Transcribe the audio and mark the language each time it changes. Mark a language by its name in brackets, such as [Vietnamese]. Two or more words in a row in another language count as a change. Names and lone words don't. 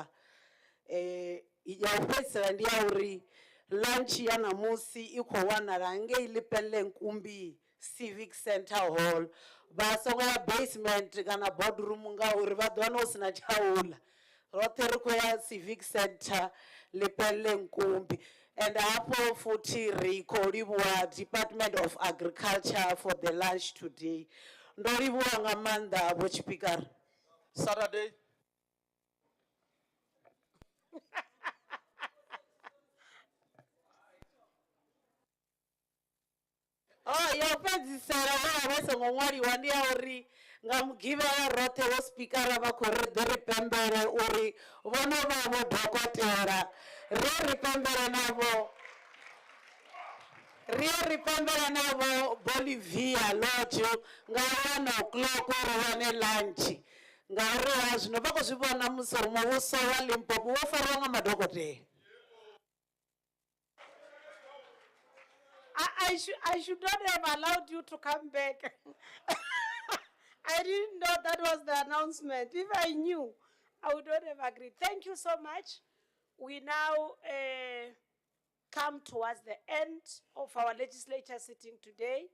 [Venda] Ya u fhedzisela ndi ya uri lunch ya ṋamusi i khou wanala ngei Limpopo Civic Center Hall. Vha songo ya basement kana boardroom ngauri vha ḓo wana hu sina tsha u ḽa. Roṱhe ri khou ya Civic Center Limpopo. And hafho futhi ri khou livhuwa Department of Agriculture [English] for the lunch today. [Venda] Ndo livhuwa nga maanḓa vho tshipikara. [English] Saturday. [Venda] Oh, yo fhedzisela vha songo ṅwaliwa ndi ya uri nga mugivhela roṱhe vho spikara vha khou ri ḓo ri pembele uri vhono vha vho dokotela ri pembele navho. Ri pembele navho Bolivia Lodge nga 1 o'clock uri wane lunch. Ngauri ha zwino vha khou zwi vhona musi muvhuso wa Limpopo wo fariwa nga madokotela. [English] I should not have allowed you to come back. I didn't know that was the announcement. If I knew, I would not have agreed. Thank you so much. We now come towards the end of our legislature sitting today.